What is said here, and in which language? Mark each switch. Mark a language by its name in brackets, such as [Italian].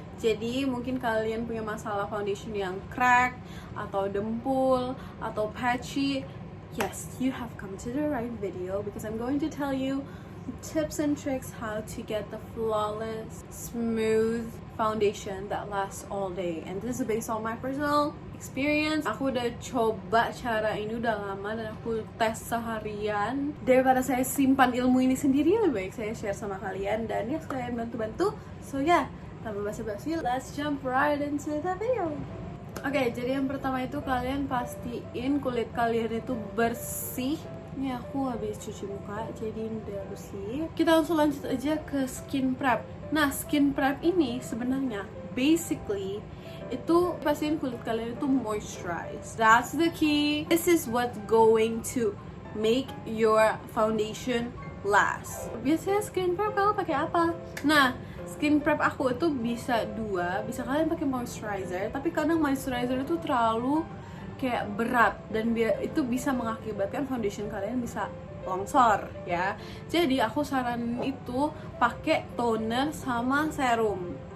[Indonesian] Jadi mungkin kalian punya masalah foundation yang crack atau dempul atau patchy. [English] Yes, you have come to the right video because I'm going to tell you tips and tricks how to get the flawless, smooth foundation that lasts all day. And this is based on my personal experience. [Indonesian] Aku udah coba cara ini udah lama dan aku tes seharian. Daripada saya simpan ilmu ini sendiri, lebih baik saya share sama kalian dan ya sekalian bantu-bantu. [English] So yeah, [Indonesian] tanpa basa-basi, [English] let's jump right into the video. [Indonesian] Oke, jadi yang pertama itu kalian pastiin kulit kalian itu bersih. Ini aku habis cuci muka, jadi ini udah bersih. Kita langsung lanjut aja ke skin prep. Nah, skin prep ini sebenarnya basically itu pastiin kulit kalian itu moisturize. [English] That's the key. This is what's going to make your foundation last. [Indonesian] Biasanya skin prep kalau pakai apa? Nah, skin prep aku itu bisa dua, bisa kalian pakai moisturizer, tapi kadang moisturizer itu terlalu kayak berat dan itu bisa mengakibatkan foundation kalian bisa longsor ya. Jadi aku saranin itu pakai toner sama serum.